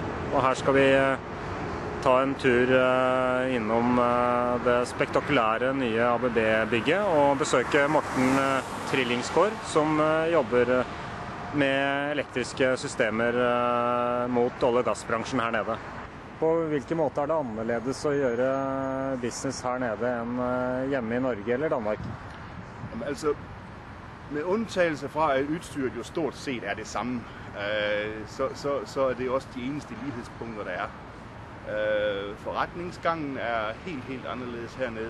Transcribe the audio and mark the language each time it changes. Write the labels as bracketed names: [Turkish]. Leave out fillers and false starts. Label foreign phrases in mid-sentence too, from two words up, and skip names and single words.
[Norwegian] Og her skal vi ta en tur innom det spektakulære nye ABB-bygget og besøke Morten Trillingsgaard, som jobber med elektriske systemer mot olje- og gassbransjen her nede. På hvilken måte det annerledes å gjøre business her nede enn hjemme i Norge eller Danmark? [Danish] Jamen, altså, med undtagelse fra at udstyret jo stort set det samme, så det også de eneste lighedspunkter der Forretningsgangen helt anderledes hernede.